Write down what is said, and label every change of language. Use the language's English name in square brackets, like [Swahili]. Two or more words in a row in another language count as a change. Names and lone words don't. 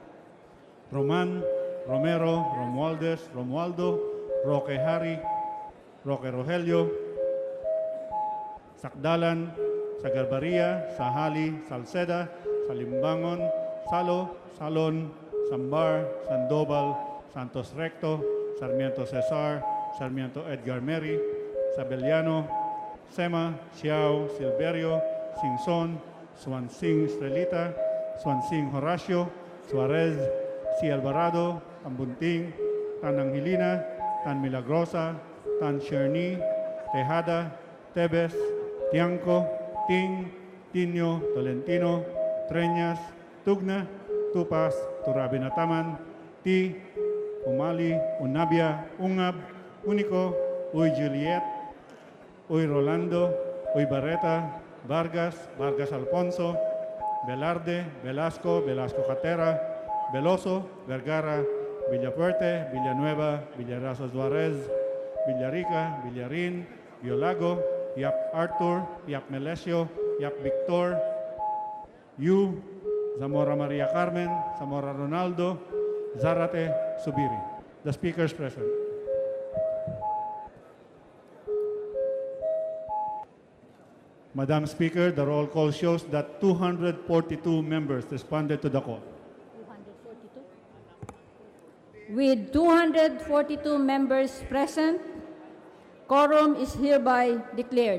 [English] Roman, Romero, Romualdez, Romualdo, Roque Hari, Roque Rogelio, Sakdalan, Sagarbaria, Sahali, Salceda, Salimbangon, Salo, Salon, Sambar, Sandoval, Santos Recto, Sarmiento Cesar, Sarmiento Edgar Meri, Sabeliano, Sema, Xiao, Silverio, Singson, Swansing Estrelita, Swansing Horacio, Suarez, Si Alvarado, Ambunting, Tan Angelina, Tan Milagrosa, Tan Cherny, Tejada, Tebes, Tianco, Ting, Tinio, Tolentino, Treñas, Tugna, Tupas, Turabinataman, Ti, Umali, Unabia, Ungab, Unico, Uy Juliet, Uy Rolando, Uy Barreta, Vargas, Vargas Alfonso, Velarde, Velasco, Velasco Catera, Veloso, Vergara, Villapuerte, Villanueva, Villarazo Suarez, Villarica, Villarin, Biolago, Yap Arthur, Yap Melesio, Yap Victor, Yu, Zamora Maria Carmen, Zamora Ronaldo, Zarate, Subiri. The speakers present. Madam Speaker, the roll call shows that 242 members responded to the call. 242? With 242 members present, quorum is hereby declared.